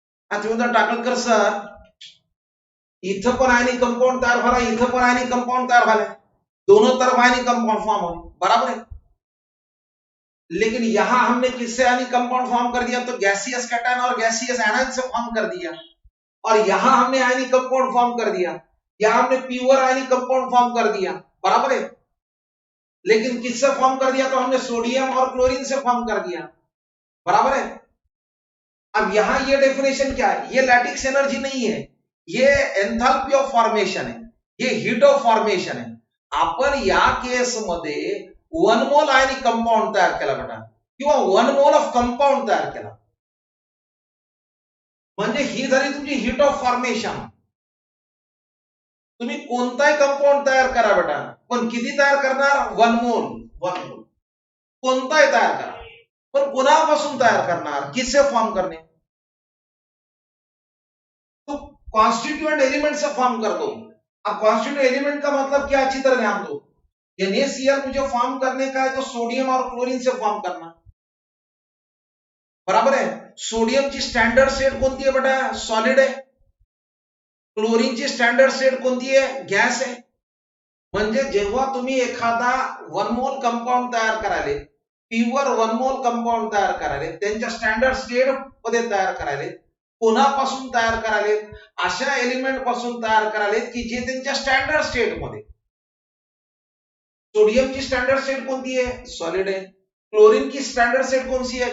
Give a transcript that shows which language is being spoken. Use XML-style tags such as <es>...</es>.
<mr>आता तुम्ही टाकलकर सर इथं पण आयनिक कंपाउंड तयार झाला, इथं पण आयनिक कंपाउंड तयार झाले,</mr> <hi>दोनों तरफ आयनिक कंपाउंड फॉर्म हो, बराबर है. लेकिन यहां हमने किससे आयनिक कंपाउंड फॉर्म कर दिया, तो गैसियस कैटायन और गैसियस एनायन से फॉर्म कर दिया. और यहां हमने आयनिक कंपाउंड फॉर्म कर दिया, यहां हमने प्योर आयनिक कंपाउंड फॉर्म कर दिया, बराबर है. लेकिन किससे फॉर्म कर दिया, तो हमने सोडियम और क्लोरीन से फॉर्म कर दिया, बराबर है. अब यहां ये डेफिनेशन क्या है, ये लैटिक्स एनर्जी नहीं है, ये एंथैल्पी ऑफ फॉर्मेशन है, ये हीट ऑफ फॉर्मेशन है.</hi> <mr>आपण या केस मध्ये 1 मोल आयनिक कंपाउंड तयार केला बेटा, किंवा 1 मोल ऑफ कंपाउंड तयार केला, म्हणजे ही झाली तुमची हीट ऑफ फॉर्मेशन. तुम्ही कोणताही कंपाउंड तयार करा बेटा, पण किती तयार करणार, 1 मोल, 1 मोल कोणताही तयार करा, पण कोणापासून तयार करणार,</mr> <hi>किससे फॉर्म करने, तो कॉन्स्टिट्यूएंट एलिमेंट से फॉर्म कर दो. अब कॉन्स्टिट्यूएंट एलिमेंट का मतलब क्या, अच्छी तरह ध्यान दो. NaCl मुझे फॉर्म करने का है तो सोडियम और क्लोरीन से फॉर्म करना,</hi> <mr>बराबर आहे. सोडियमची स्टँडर्ड स्टेट कोणती आहे बेटा? सॉलिड आहे. क्लोरीनची स्टँडर्ड स्टेट कोणती आहे? गॅस आहे. म्हणजे जेव्हा तुम्ही एखादा वन मोल कंपाऊंड तयार करायले, प्युअर वन मोल कंपाऊंड तयार करायले, त्यांच्या स्टँडर्ड स्टेट मध्ये तयार करायले, कोणापासून तयार करायले? अशा एलिमेंट पासून तयार करायले की जे त्यांच्या स्टँडर्ड स्टेट मध्ये.</mr> <hi>सोडियम की स्टैंडर्ड स्टेट कौन सी है? सॉलिड है. क्लोरीन की स्टैंडर्ड स्टेट कौन सी है?</hi>